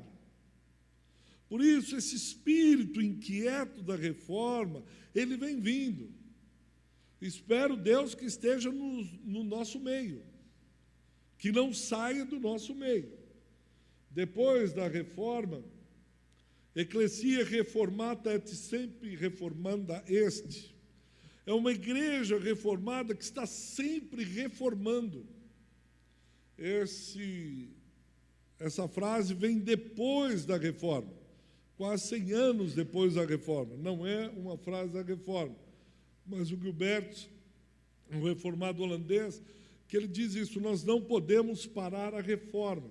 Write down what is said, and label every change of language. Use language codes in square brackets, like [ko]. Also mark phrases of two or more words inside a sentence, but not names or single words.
[pt] Por isso, esse espírito inquieto da reforma, ele vem vindo. Espero, Deus, que esteja no nosso meio, que não saia do nosso meio. Depois da reforma, [la] Ecclesia reformata et sempre reformanda est. [pt] É uma igreja reformada que está sempre reformando. Essa frase vem depois da reforma, quase 100 anos depois da reforma. Não é uma frase da reforma, mas o Gilbert, um reformado holandês, que ele diz isso: nós não podemos parar a reforma.